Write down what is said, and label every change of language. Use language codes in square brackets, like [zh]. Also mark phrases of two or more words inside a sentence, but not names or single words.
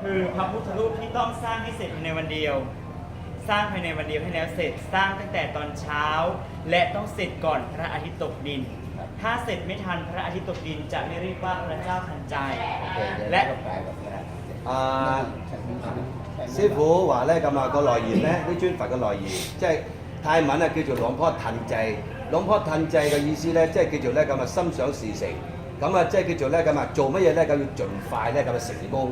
[th] พระพุทธรูปที่ต้องสร้างให้เสร็จภายในวันเดียว สร้างภายในวันเดียวให้แล้วเสร็จสร้างตั้งแต่ตอนเช้า และต้องเสร็จก่อนพระอาทิตย์ตกดิน ถ้าเสร็จไม่ทันพระอาทิตย์ตกดินจะไม่เรียกว่าพระเจ้าทันใจ และ [yue] 師傅話咧咁啊個來源咧，呢尊佛嘅來源，即係泰文啊叫做兩坡騰滯。兩坡騰滯嘅意思咧，即係叫做咧咁啊心想事成，咁啊即係叫做咧咁啊做乜嘢咧咁要盡快咧咁啊成功。